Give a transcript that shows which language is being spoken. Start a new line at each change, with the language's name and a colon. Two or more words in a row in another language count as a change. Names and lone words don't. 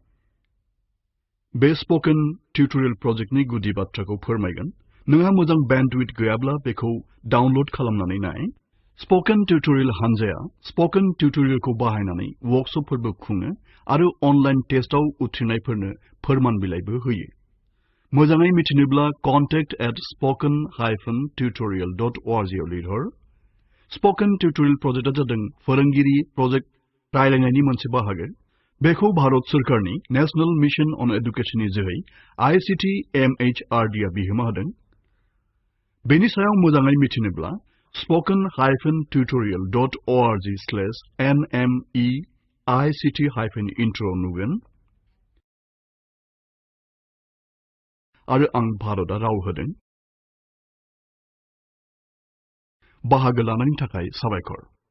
Bodo: बे स्पोकेन टिउटोरियेल प्रजेक्टनि गुदि बाथ्राखौ फोरमायगोन। नोंहा मोजां बेन्डविड्थ गैयाब्ला बेखौ डाउनल'ड खालामनानै नाय। स्पोकेन टिउटोरियेल हानजाया स्पोकेन टिउटोरियेलखौ बाहायनानै वर्कशपफोरबो खुङो आरो अनलाइन टेस्टआव उथ्रिनायफोरनो फोरमान बिलाइबो होयो। मोजाङै मिथिनोब्ला contact@spoken-tutorial.org आव लिरहर। स्पोकेन टिउटोरियेल प्रजेक्टआ जादों फोरोंगिरि प्रजेक्ट रायलायनायनि मोनसे बाहागो। बेखौ भारत सरकारनि नेशनेल मिशन अन एडुकेशननि जोहै ICT MHRD आ बिहोमा होदों। बेनि सायाव मोजाङै मिथिनोब्ला spoken-tutorial.org/nmeict-intro नुगोन। आरो आं भारतआ राव होदों। बाहागो लानायनि थाखाय साबायखर।